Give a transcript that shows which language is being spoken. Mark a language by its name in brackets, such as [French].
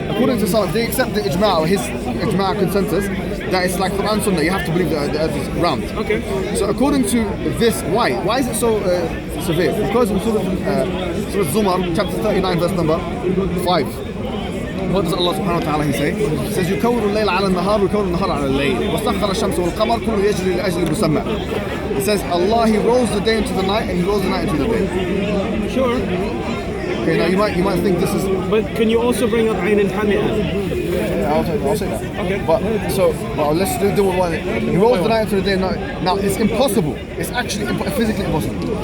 [English] According to some, they accept the Ijma' or his Ijma' consensus, that it's like Quran Sunnah, you have to believe that the earth is round. Okay. So according to this, why? Why is it so severe? Because in Surah Zumar, chapter 39, verse number 5, what does Allah subhanahu wa ta'ala say? He says [Arabic] يكور الليل على النهار ويكور النهار على الليل وسخر الشمس والقمر كل يجري لأجل مسمى. [English] It says Allah, He rolls the day into the night and He rolls the night into the day. Sure. Okay, now you might think this is. But can you also bring up Ayn al-Hami'ah? I'll say that. Okay. But let's do with one. He rolls the night into the day. Now it's impossible. It's actually physically impossible.